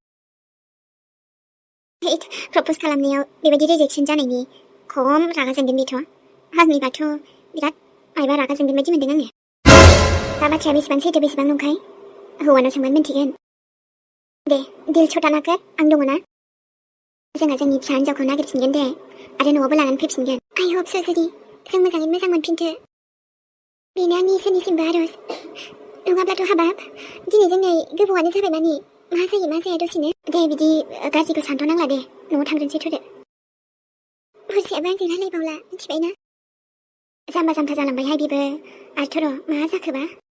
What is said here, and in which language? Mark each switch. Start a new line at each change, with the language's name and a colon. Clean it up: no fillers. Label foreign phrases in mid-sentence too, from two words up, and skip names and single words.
Bodo: प्रप'ज खालामनायाव बेबायदि रिजेक्सन जानायनि खम रागा जोंगोन बेथ' आंनिबाथ' बिराद मायबा रागा जोंगोन बायदि मोनदों आङो दा बाथ्राया बेसेबां सैथो बेसेबां नंखाय हौवानाव सोंबानो मिन्थिगोन दे
Hindi: दिल छटा नाकर
Bodo: आं दङ ना जोंहा जोंनि फिसा हिन्जावखौ नागिरफिनगोन दे आरो न'आवबो लानानै फैफिनगोन
English: I hope so
Bodo: जुदि जों मोजाङै मोजां मोनफिनथो बेनो आंनि इसोरनिसिमबो आरज नङाब्लाथ' हाबाब दिनै जोंनि गोबावानो जाबाय मानि मा जायो मा जाया दसेनो दे बिदि गाज्रिखौ सानथ'नांला दे न'आव थांग्रोनोसै थ'दो हरसेयाबो आंजों रायलायबावला मिथिबाय ना जाम्बा जाम्बा जालांबायहाय बेबो आरोथ' र' मा जाखोबा